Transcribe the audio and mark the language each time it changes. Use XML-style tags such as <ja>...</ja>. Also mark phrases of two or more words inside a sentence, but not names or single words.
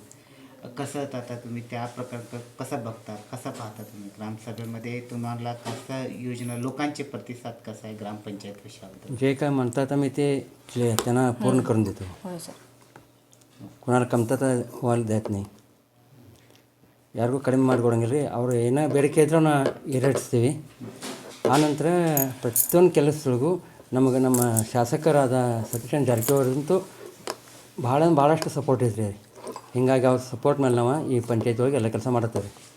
<mr>कसं आता तुम्ही त्या प्रकार कसं बघता, कसं पाहता तुम्ही ग्रामसभेमध्ये? तुम्हाला कसं योजना, लोकांचे प्रतिसाद कसा आहे ग्रामपंचायत विषयाबद्दल? जे काय म्हणतात आम्ही ते त्यांना पूर्ण करून देतो. होय सर. कोणाला कमतरता व्हायला देत नाही.</mr> <kn>ಯಾರಿಗೂ ಕಡಿಮೆ ಮಾಡಿಕೊಡಂಗಿಲ್ಲ ರೀ. ಅವ್ರು ಏನೋ ಬೇಡಿಕೆ ಇದ್ರೂ ನಾವು ಈಡೇರಿಸ್ತೀವಿ. ಆನಂತರ ಪ್ರತಿಯೊಂದು ಕೆಲಸಗಳಿಗೂ ನಮಗೆ ನಮ್ಮ ಶಾಸಕರಾದ ಸತೀಶ್ ಜಾರಕಿಹೊಳಿ ಭಾಳಷ್ಟು ಸಪೋರ್ಟ್ ಐತ್ರಿ. ಹಿಂಗಾಗಿ ಅವ್ರ ಸಪೋರ್ಟ್ ಮೇಲೆ ನಾವು ಈ ಪಂಚಾಯತ್ ಒಳಗೆ ಎಲ್ಲ ಕೆಲಸ ಮಾಡತ್ತೇವೆ.</kn>